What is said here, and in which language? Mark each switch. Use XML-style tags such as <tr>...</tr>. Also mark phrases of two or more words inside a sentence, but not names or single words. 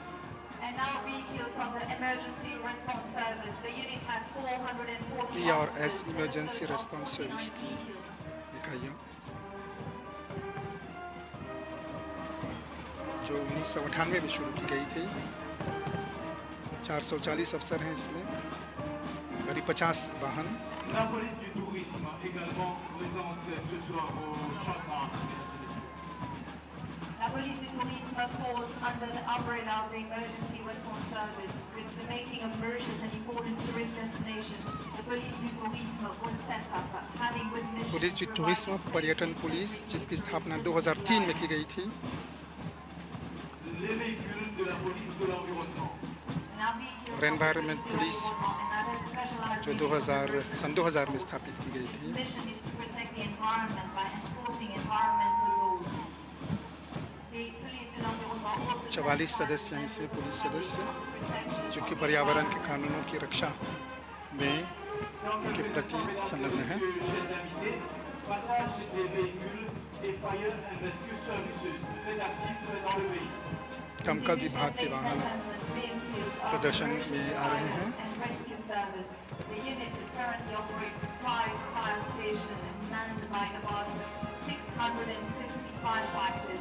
<hi>ERS इमरजेंसी रेस्पॉन्स सर्विस की इकाइयाँ जो 1998 में शुरू की गई थी। 440 अफसर हैं इसमें, करीब 50 वाहन।</hi> <fr>La police du tourisme également présente ce soir au Champ de Mars.</fr> <en>La police du tourisme falls under the umbrella of the Emergency Response Service. With the making of Mauritius an important tourist destination, the police du tourisme was set up, having with mission</en> <hi>पुलिस जी टूरिज्म पर्यटन पुलिस जिसकी स्थापना 2003 में की गई थी।</hi> <fr>Les véhicules de la police de l'environnement.</fr> <hi>और एनवायरनमेंट पुलिस जो 2000 में स्थापित की गई थी। 44 सदस्य हैं इसमें पुलिस सदस्य जो कि पर्यावरण के कानूनों की रक्षा में के प्रति संलग्न हैं। दमकल विभाग के वाहन प्रदर्शन में आ रहे हैं।</hi> <en>The unit currently operates 5 fire stations manned by about 650 firefighters.</en>